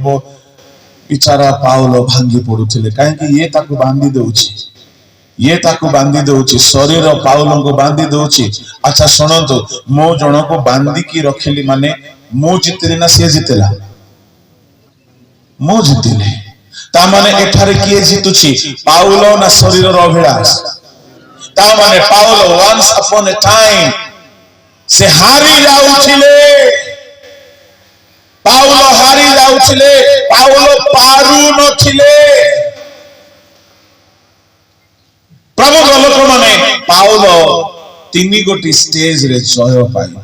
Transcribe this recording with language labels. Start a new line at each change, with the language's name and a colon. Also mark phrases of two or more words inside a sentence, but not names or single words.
Odia: ବିଚାରା ପାଉଲ ଭାଙ୍ଗି ପଡୁଥିଲେ, କାହିଁକି ଇଏ ତାକୁ ବାନ୍ଧି ଦଉଛି, ଇଏ ତାକୁ ବାନ୍ଧି ଦଉଛି, ଶରୀର ପାଉଲଙ୍କୁ ବାନ୍ଧି ଦଉଛି। ଆଚ୍ଛା ଶୁଣନ୍ତୁ, ମୁଁ ଜଣକୁ ବାନ୍ଧିକି ରଖିଲି ମାନେ ମୁଁ ଜିତିଲି ନା ସିଏ ଜିତିଲା? ମୁଁ ଜିତିଲି। ତା ମାନେ ଏଠାରେ କିଏ ଜିତୁଛି, ପାଉଲ ନା ଶରୀରର ଅଭିଳାଷ? ତା ମାନେ ପାଉଲ
English: once upon a time
Odia: ସେ ହାରି ଯାଉଥିଲେ, ପାଉଲ ହାରି ଯାଉଥିଲେ, ପାଉଲ ପାରୁ ନଥିଲେ। ପ୍ରଭୁଙ୍କ ଲୋକମାନେ ପାଉଲ 3 ଗୋଟି ଷ୍ଟେଜରେ ଜୟ ପାଇଲେ।